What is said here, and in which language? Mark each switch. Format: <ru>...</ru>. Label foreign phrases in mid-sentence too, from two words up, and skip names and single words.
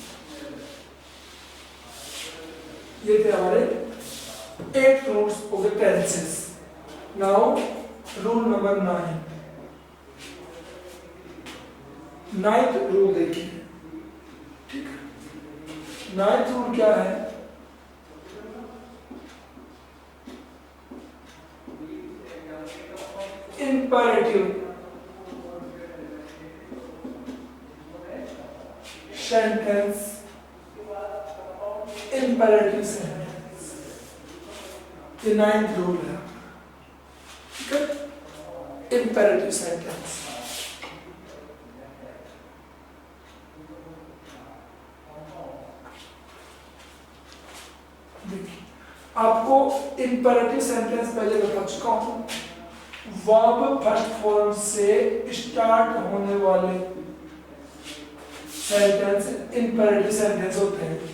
<hi>ये थे हमारे 8</hi> <en>rules of the tenses. now rule number 9, 9th rule</en> <hi>देखिए। ठीक,</hi> <en>9th rule</en> <hi>क्या है?</hi> <en>imperative sentence, imperative sentence।</en> <hi>ये</hi> <en>9th rule</en> <hi>है, ठीक है।</hi> <en>imperative sentence,</en> <hi>देखिए आपको</hi> <en>imperative sentence</en> <hi>पहले बता चुका हूं,</hi> <en>verb first form</en> <hi>से स्टार्ट होने वाले</hi> <en>sentence imperative sentence</en> <hi>होते हैं।</hi>